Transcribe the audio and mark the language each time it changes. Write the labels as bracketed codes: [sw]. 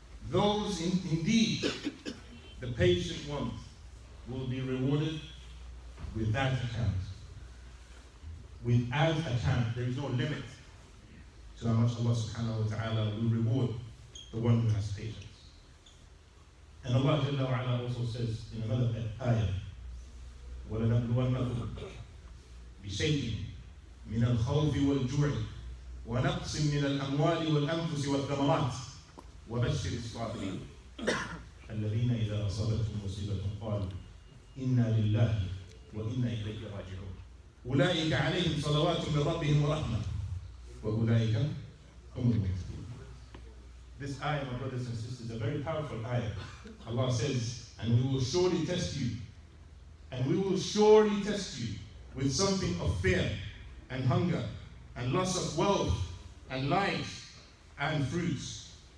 [en] Those indeed, the patient ones, will be rewarded without account. Without account. There is no limit to how much Allah subhanahu wa ta'ala will reward the one who has patience. And Allah Jalla wa Ala also says in another ayah, [ar] وَلَنَبْلُوَنَّكُمْ بِشَيْءٍ مِنَ الْخَوْفِ وَالْجُوعِ وَنَقْصٍ مِنَ الْأَمْوَالِ وَالْأَنفُسِ وَالثَّمَرَاتِ وَبَشِّرِ الصَّابِرِينَ الَّذِينَ إِذَا أَصَابَتْهُم مُّصِيبَةٌ قَالُوا إِنَّا لِلَّهِ وَإِنَّا إِلَيْهِ رَاجِعُونَ أُولَٰئِكَ عَلَيْهِمْ صَلَوَاتٌ مِّن رَّبِّهِمْ وَرَحْمَةٌ وَأُولَٰئِكَ هُمُ الْمُهْتَدُونَ. [en] This ayah, my brothers and sisters, is a very powerful ayah. Allah says, and we will surely test you, and we will surely test you with something of fear and hunger and loss of wealth and life and fruits.